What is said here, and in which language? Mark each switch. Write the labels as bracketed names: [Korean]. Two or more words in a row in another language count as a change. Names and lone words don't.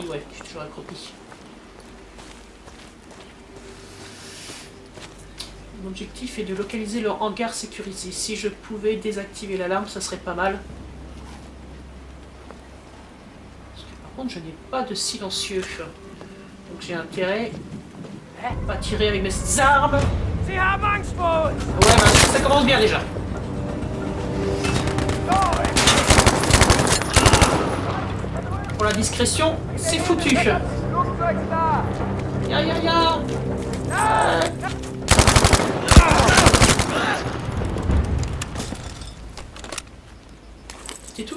[French] Ouais, je suis toujours accroupi. Mon objectif est de localiser le hangar sécurisé. Si je pouvais désactiver l'alarme, ça serait pas mal. Parce que par contre, je n'ai pas de silencieux. Donc j'ai intérêt à pas tirer avec mes armes. [German] Sie haben Angst vor uns! [French] Ouais, ben, ça commence bien déjà. Pour la discrétion, c'est foutu. Ya ya ya. C'est tout?